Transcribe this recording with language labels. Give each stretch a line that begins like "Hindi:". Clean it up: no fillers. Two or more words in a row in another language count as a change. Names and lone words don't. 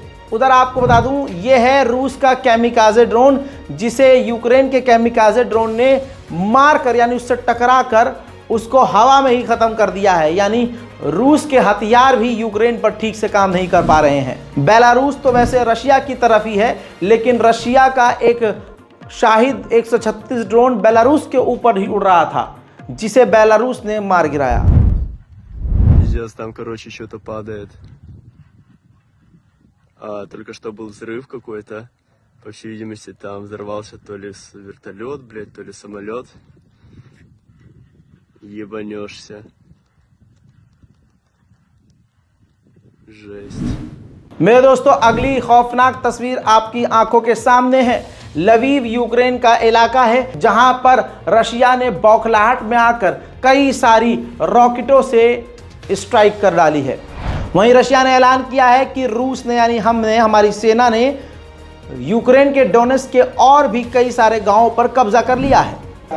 Hindi: उधर आपको बता दूं, ये है रूस का
English: kamikaze drone,
Hindi: जिसे यूक्रेन के
English: kamikaze drone
Hindi: ने मार कर, यानी उससे टकरा कर उसको हवा में ही ख़त्म कर दिया है। यानी रूस के हथियार भी यूक्रेन पर ठीक से काम नहीं कर पा रहे हैं। बेलारूस तो वैसे रशिया की तरफ ही है, लेकिन रशिया का एक शाहिद 136 ड्रोन बेलारूस के ऊपर ही उड़ रहा था, जिसे बेलारूस ने मार गिराया।
Russian: Там, короче, что-то падает. Только что был взрыв какой-то. По всей видимости, там взорвался то ли вертолет, блядь, то ли самолет. Ебанешься. Жесть.
Hindi: मेरे दोस्तों, अगली खौफनाक तस्वीर आपकी आंखों के सामने है। लवीव यूक्रेन का इलाका है, जहां पर रशिया ने बौखलाहट में आकर कई सारी रॉकेटों से स्ट्राइक कर डाली है। वहीं रशिया ने ऐलान किया है कि रूस ने, यानी हमने, हमारी सेना ने यूक्रेन के डोनेट्स्क के और भी कई सारे गांवों पर कब्जा कर लिया है।